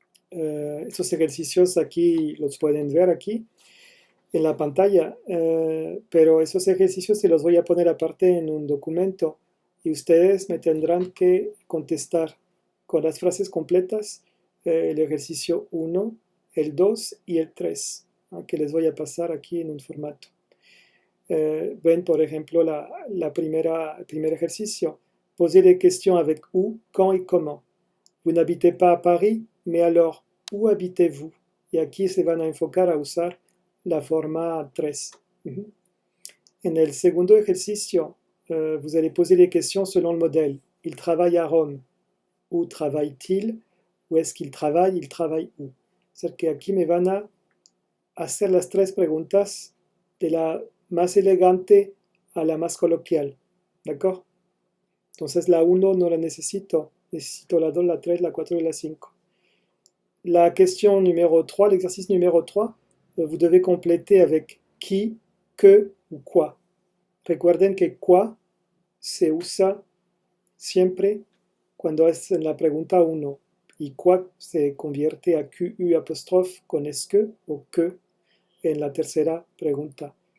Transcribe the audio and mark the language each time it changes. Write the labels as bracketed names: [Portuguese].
[Spanish] Estos ejercicios aquí los pueden ver aquí en la pantalla, pero esos ejercicios se los voy a poner aparte en un documento y ustedes me tendrán que contestar con las frases completas el ejercicio 1, el 2 y el 3, que les voy a pasar aquí en un formato. Ven, por ejemplo, el primer ejercicio. [French] Posez des questions avec où, quand et comment. Vous n'habitez pas à Paris, mais alors, où habitez-vous? [Spanish] Y aquí se van a enfocar a usar la forma 3. En el segundo ejercicio, [French] vous allez poser des questions selon le modèle. Il travaille à Rome. Où travaille-t-il? Où est-ce qu'il travaille? Il travaille où? C'est-à-dire que [Spanish] aquí me van a hacer las 3 preguntas de la más elegante a la más coloquial. ¿D'accord? Entonces la 1 no la necesito la 2, la 3, la 4 y la 5. [French] La question numéro 3, l'exercice numéro 3, vous devez compléter avec qui, que ou quoi. [Spanish] Recuerden que quoi se usa siempre cuando es en la pregunta 1 y quoi se convierte a QU apóstrofe con es que o que en la tercera pregunta.